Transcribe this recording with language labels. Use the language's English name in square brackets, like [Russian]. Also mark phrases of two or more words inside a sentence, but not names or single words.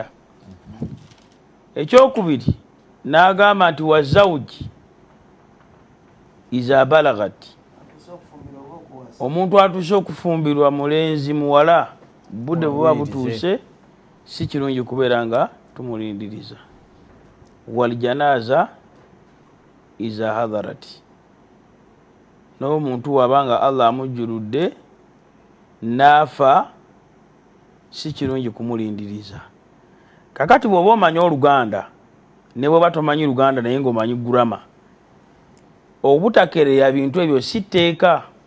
[Ganda] Ekyokubiri n'agamba nti [Arabic] والزواج إذا بلغت, [Ganda] omuntu atuuse okufumbirwa mulenzi muwala budde buba butuuse si kirungi kubeera nga tumulindiriza. [Arabic] والجنازة إذا حضرت, [Ganda] n'omuntu wabanga Allah amujjuludde n'afa si kirungi kumulindiriza. Kakati bw'oba omanyi Oluganda ne bw'oba tomanyi Luganda naye ng'omanyi gurama, obutakereya bintu ebyo si tteeka.